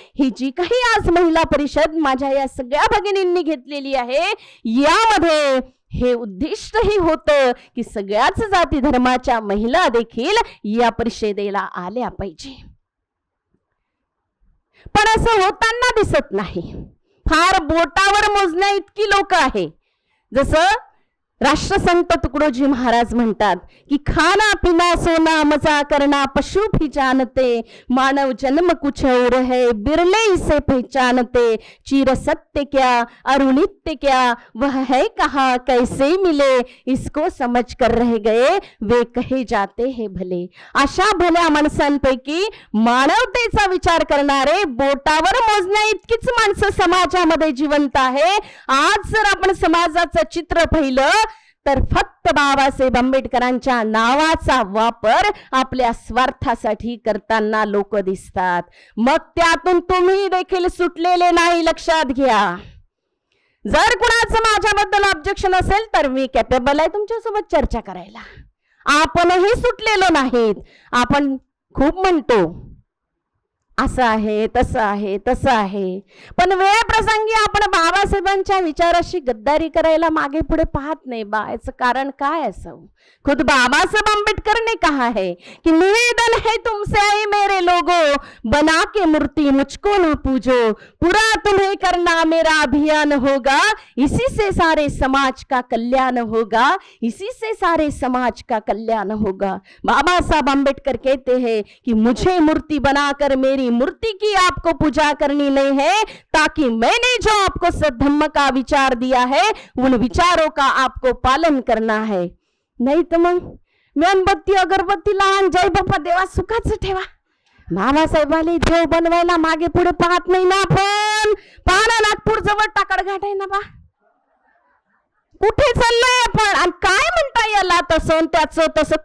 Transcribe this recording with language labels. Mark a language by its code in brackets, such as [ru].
[mr] ही जी काही आज महिला परिषद माझ्या या सगळ्या भगिनींनी घेतलेली आहे, यामध्ये हे उद्दिष्टही होतं की सगळ्याच जाती धर्माच्या महिला देखील या परिषदेला आल्या पाहिजे. पण असं होताना दिसत नाही. फार बोटावर मोजण्या इतकी लोक आहे. जसं राष्ट्रसंत तुकडोजी महाराज म्हणतात की [hi] खाना पिना सोना मजा करना पशु भी जानते, मानव जन्म कुछ और है बिरले इसे पहचानते, चिर सत्य क्या अरुनित्य क्या वह है कहा कैसे मिले, इसको समझ कर रह गए वे कहे जाते हैं भले. [mr] अशा भल्या माणसांपैकी मानवतेचा विचार करणारे बोटावर मोजण्या इतकीच माणसं समाजामध्ये जिवंत आहे. आज जर आपण समाजाचं चित्र पाहिलं तर फक्त बाबासाहेब आंबेडकरांच्या नावाचा वापर आपल्या स्वार्थासाठी करताना लोक दिसतात. मग त्यातून तुम्ही देखील सुटलेले नाही, लक्षात घ्या. जर कुणाचं माझ्याबद्दल ऑब्जेक्शन असेल तर मी कॅपेबल आहे तुमच्यासोबत चर्चा करायला. आपणही सुटलेलो नाहीत. आपण खूप म्हणतो असं आहे तसं आहे तसं आहे, पण वेळ प्रसंगी आपण बाबासाहेबांच्या विचाराशी गद्दारी करायला मागे पुढे पाहत नाही. याचं कारण काय असावं? [hi] खुद बाबासाहेब आंबेडकर ने कहा है कि निवेदन है तुमसे आई मेरे लोगों, बना के मूर्ति मुझको न पूजो, पूरा तुम्हें करना मेरा अभियान होगा, इसी से सारे समाज का कल्याण होगा, इसी से सारे समाज का कल्याण होगा. बाबा साहब आंबेडकर कहते हैं कि मुझे मूर्ति बनाकर मेरी मूर्ति की आपको पूजा करनी नहीं है, ताकि मैंने जो आपको सद्धम्म का विचार दिया है उन विचारों का आपको पालन करना है. [mr] नाही तर मग मेणबत्ती अगरबत्ती लावून जय बाप्पा देवा सुखाचं ठेवा. बाबासाहेबांनी देव बनवायला मागे पुढे पाहत नाही ना. आपण पाहणा नागपूर जवळ टाकडघाट आहे ना बा, कुठे चाललोय आपण आणि काय म्हणता याला तसं त्याचं तसं.